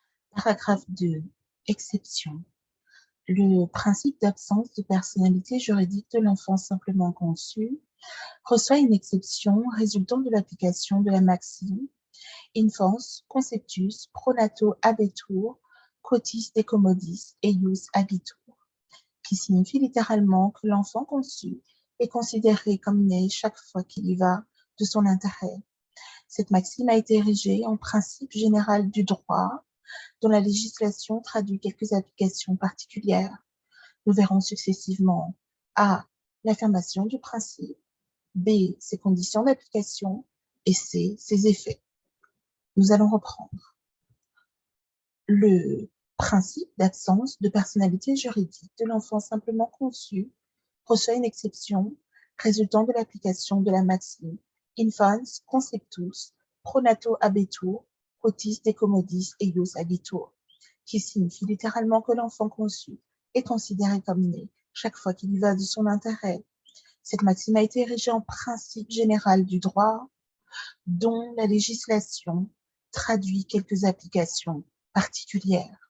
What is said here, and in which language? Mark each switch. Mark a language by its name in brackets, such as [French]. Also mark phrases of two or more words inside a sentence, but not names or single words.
[French] Paragraphe 2. Exception. Le principe d'absence de personnalité juridique de l'enfant simplement conçu reçoit une exception résultant de l'application de la maxime [Latin] Infans conceptus pro nato habetur, quotis decommodis eius abitur, [French] qui signifie littéralement que l'enfant conçu est considéré comme né chaque fois qu'il y va de son intérêt. Cette maxime a été érigée en principe général du droit, dont la législation traduit quelques applications particulières. Nous verrons successivement A. L'affirmation du principe, B. Ses conditions d'application et C. Ses effets. Nous allons reprendre. Le principe d'absence de personnalité juridique de l'enfant simplement conçu reçoit une exception résultant de l'application de la maxime [Latin] Infans conceptus pro nato habetur, quotis decommodis eius abitur, [French] qui signifie littéralement que l'enfant conçu est considéré comme né chaque fois qu'il y va de son intérêt. Cette maxime a été érigée en principe général du droit, dont la législation traduit quelques applications particulières.